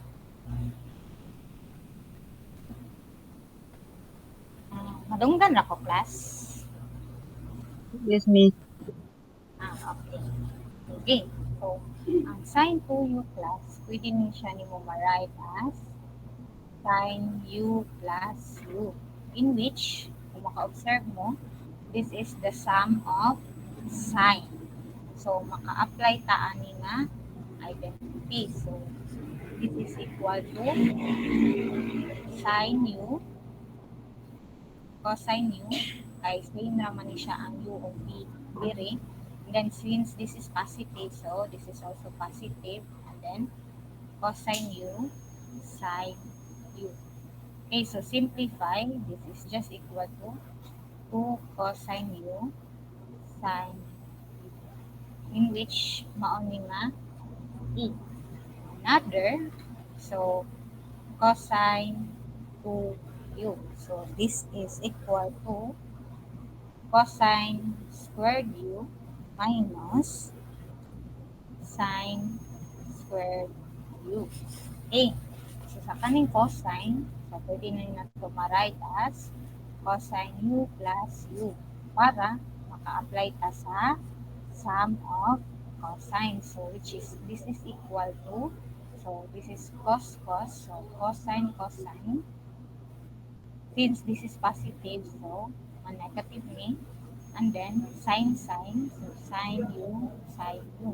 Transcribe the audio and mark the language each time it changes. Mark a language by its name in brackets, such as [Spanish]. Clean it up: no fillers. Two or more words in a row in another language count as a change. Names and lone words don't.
[Cebuano] Madunggan ako, class. [English] Yes, Miss. [Cebuano] Okay. Okay. So, ang sine 2u class, pwede niyo siya ni mo ma-write as [English] sine u plus u, in which, [Cebuano] kung maka-observe mo, [English] this is the sum of sine. So, [Cebuano] maka-apply ta ani nga identity. [English] So, this is equal to sine u cosine u, [Cebuano] kay [English] same naman [Cebuano] ni siya ang u o v diri. [English] And then since this is positive, so this is also positive. And then cosine u sine u. Okay, so simplify, this is just equal to 2 cosine u sine u, in which mauni nga e. Another, so cosine 2u. So this is equal to cosine squared u minus sine squared u. Okay. So, [Cebuano] sa kaning cosine, so pwede na yun nato ma-write as [English] cosine u plus u [Cebuano] para maka-apply ta sa [English] sum of cosine. So, which is, this is equal to, so this is cos cos, so cosine cosine. Since this is positive, so negative ni. And then sine sine, so sine u, sine u.